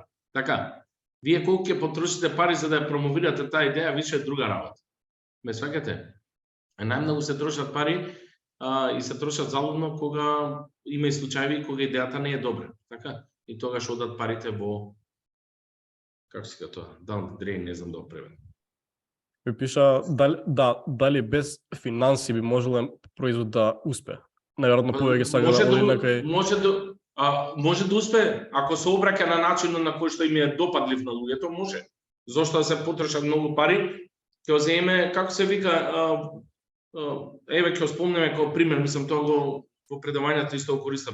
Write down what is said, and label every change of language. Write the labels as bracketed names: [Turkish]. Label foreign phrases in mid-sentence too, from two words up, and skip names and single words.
[Macedonian] Така, вие колку ќе потрошите пари за да ја промовирате таа идеја, више е друга работа. Ме сваќате? Најмногу се трошат пари и се трошат залудно кога има и случаи кога идејата не е добра. Така? И тогаш одат парите во како се тоа? [English] Down the drain, [Macedonian] не знам да го преведам. Ми пиша дали без финанси би можел производ да успе. Најверојатно повеќе сага да оди некај. Може да успе ако се обраќа на начинот на кој што им е допадлив на луѓето, може. Зошто да се потрошат многу пари? Ќе земе, како се вика, ќе спомнеме како пример, мислам тоа во предавањето исто го користам.